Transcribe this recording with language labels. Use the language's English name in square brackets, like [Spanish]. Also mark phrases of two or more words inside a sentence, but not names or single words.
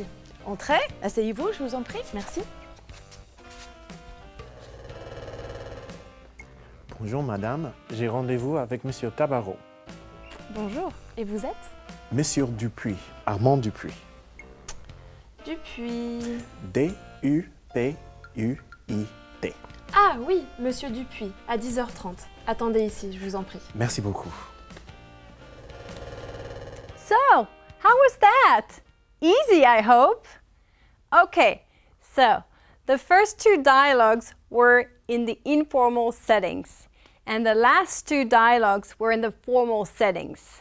[French] Entrez, asseyez-vous, je vous en prie. Merci. Bonjour madame, j'ai rendez-vous avec monsieur Tabarot. Bonjour. Et vous êtes? Monsieur Dupuis, Armand Dupuis. Dupuis. D-U-P-U-I-T. Ah oui, monsieur Dupuis, à 10h30. Attendez ici, je vous en prie. Merci beaucoup. [English] So, how was that? Easy, I hope. Okay, so the first 2 dialogues were in the informal settings, and the last 2 dialogues were in the formal settings.